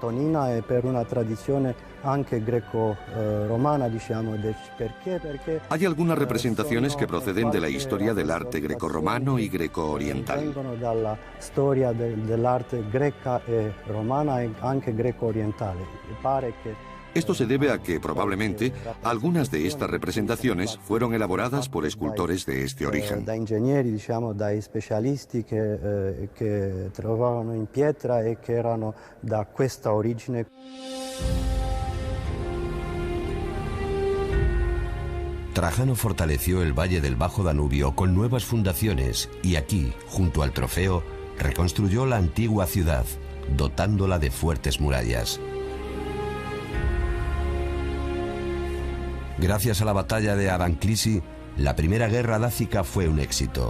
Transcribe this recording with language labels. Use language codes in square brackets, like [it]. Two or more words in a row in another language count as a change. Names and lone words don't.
[es] Hay algunas representaciones que proceden de la historia del arte grecorromano y greco-oriental. Esto se debe a que, probablemente, algunas de estas representaciones fueron elaboradas por escultores de este origen. [it] Da ingegneri, diciamo, dai specialisti che trovavano in pietra e che erano da questa origine. [es] Trajano fortaleció el valle del Bajo Danubio con nuevas fundaciones y aquí, junto al trofeo, reconstruyó la antigua ciudad, dotándola de fuertes murallas. Gracias a la batalla de Adanclisi, la primera guerra dácica fue un éxito.